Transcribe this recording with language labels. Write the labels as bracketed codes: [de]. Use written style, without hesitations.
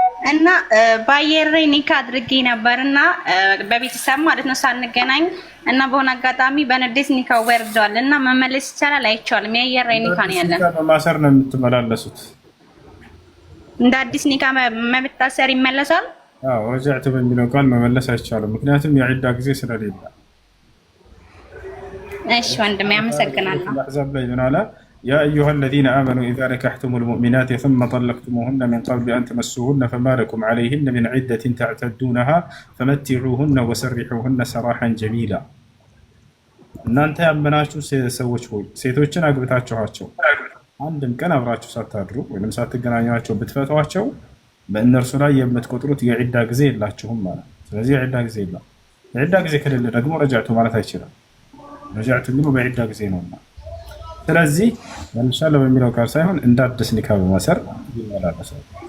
[am] እና በአየር ላይ ኒካ አድርጌ ነበርና በቤተሰብ ማለት ነው ሳንገናኝ እና በሆነ አጋጣሚ በንዴት ኒካው ወርዷል እና መመለስ ይቻላል አይቻልም? የአየር ላይ ኒካ ነው ያለን። በማሰር ነው የምትመላለሱት። እንደ አዲስ ኒካ መብታሰር ይመለሳል? አዎ ረጃዕቱ በሚለው ቃል መመለስ አይቻልም፣ ምክንያቱም የዒዳ ጊዜ ስለሌለ። እሺ ወንድሜ አመሰግናለሁ። አሕዛብ ላይ ምን አለ? [ar] يا أيها الذين آمنوا إذا نكحتم المؤمنات ثم طلقتموهن من قبل أن تمسوهن فما لكم عليهن من عدة تعتدونها فمتعوهن وسرحوهن سراحا جميلا. [am] እናንተ ያመናችሁ ሰዎች ሆይ ሴቶችን አግብታችኋቸው አንድም ቀን አብራችሁ ሳታድሩ ወይም ሳትገናኟቸው ብትፈቷቸው በእነርሱ ላይ የምትቆጥሩት የዒዳ ጊዜ የላችሁም ማለት። ስለዚህ የዒዳ ጊዜ የለም። የዒዳ ጊዜ ከሌለ ደግሞ ረጃዕቱ ማለት አይችልም። ረጃዕቱ የሚለው በዒዳ ጊዜ ነውና ስለዚህ መልሻለሁ በሚለው ቃል ሳይሆን እንደ አዲስ ኒካ በማሰር ይመላለሳል።